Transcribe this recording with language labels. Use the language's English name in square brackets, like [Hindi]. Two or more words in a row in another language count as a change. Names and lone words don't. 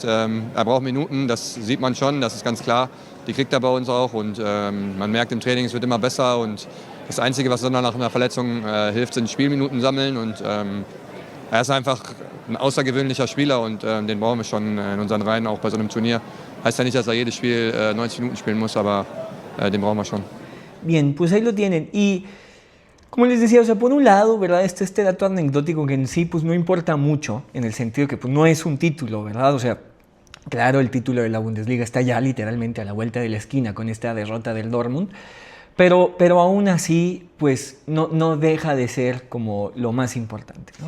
[German] Er braucht Minuten, das sieht man schon, das ist ganz klar. Die kriegt er bei uns auch und man merkt im Training, es wird immer besser. Und das Einzige, was nach einer Verletzung hilft, sind Spielminuten sammeln. Und er ist einfach ein außergewöhnlicher Spieler und den brauchen wir schon in unseren Reihen, auch bei so einem Turnier. Heißt ja nicht, dass er jedes Spiel 90 Minuten spielen muss, aber den brauchen wir schon. [Spanish] Bien, pues ahí lo tienen. Y como les decía, o sea, por un lado, ¿verdad? Este dato anecdótico que en sí pues no importa mucho, en el sentido que pues no es un título, ¿verdad? O sea, claro, el título de la Bundesliga está ya literalmente a la vuelta de la esquina con esta derrota del Dortmund, pero aún así, pues no deja de ser como lo más importante, ¿no?